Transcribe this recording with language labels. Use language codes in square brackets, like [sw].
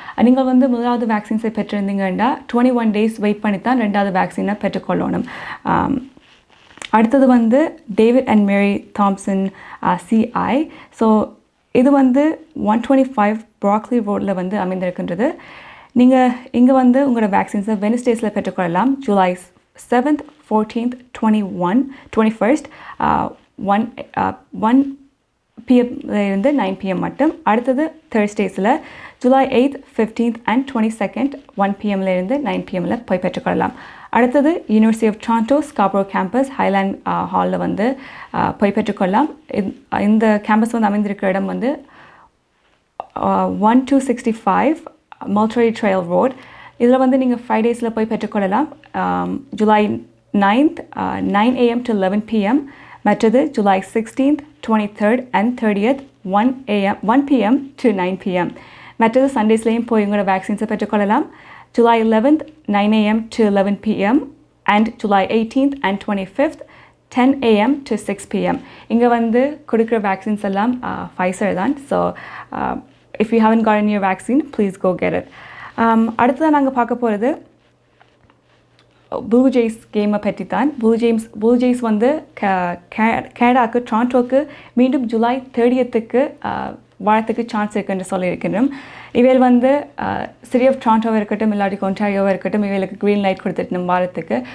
[ta] நீங்கள் வந்து முதலாவது வேக்சின்ஸை பெற்றிருந்தீங்கன்னா 21 days வெயிட் பண்ணி தான் 2வது வேக்சினை பெற்றுக்கொள்ளணும். அடுத்தது வந்து David and Mary Thomson CI. So இது வந்து 125 ப்ராக்லி ரோடில் வந்து அமைந்திருக்கின்றது. நீங்கள் இங்கே வந்து உங்களோட வேக்சின்ஸை வெனஸ்டேஸில் பெற்றுக்கொள்ளலாம். July 7th 14th 21st 1 PM இருந்து 9 PM மட்டும். அடுத்தது தேர்ஸ்டேஸில் July 8th 15th and 22nd 1 PM இருந்து 9 PM போய் பெற்றுக்கொள்ளலாம். அடுத்தது university of Toronto Scarborough campus highland ஹாலில் வந்து போய் பெற்றுக்கொள்ளலாம். இந்த கேம்பஸ் வந்து அமைந்திருக்கிற இடம் வந்து 1265 மல்ட்ரி ட்ரையல் ரோட். இதில் வந்து நீங்கள் ஃப்ரைடேஸில் போய் பெற்றுக்கொள்ளலாம். July 9th 9 AM to 11 PM. மற்றது July 16th 23rd and 30th 1 PM to 9 PM. மற்றது சண்டேஸ்லேயும் போய் உங்களோட வேக்சின்ஸை பெற்றுக்கொள்ளலாம். [en] July 11th 9 AM to 11 PM and July 18th and 25th 10 AM to 6 PM. [ta] இங்கே வந்து கொடுக்குற வேக்சின்ஸ் எல்லாம் Pfizer தான். [en] So if you haven't gotten your vaccine, please go get it. [ta] அடுத்ததான் நாங்கள் பார்க்க போகிறது ப்ளூ ஜெய்ஸ் கேமை பற்றி தான். ப்ளூ ஜெய்ஸ் வந்து கனடாவுக்கு டொரண்டோவுக்கு மீண்டும் ஜூலை 30th வாழத்துக்கு சான்ஸ் இருக்குன்னு சொல்லியிருக்கின்றோம். இவையில் வந்து சிட்டி ஆஃப் டொரண்டோவாக இருக்கட்டும் இல்லாட்டி ஒன்டாரியோவாக இருக்கட்டும் இவைகளுக்கு க்ரீன் லைட் கொடுத்துட்டு வாரத்துக்கு.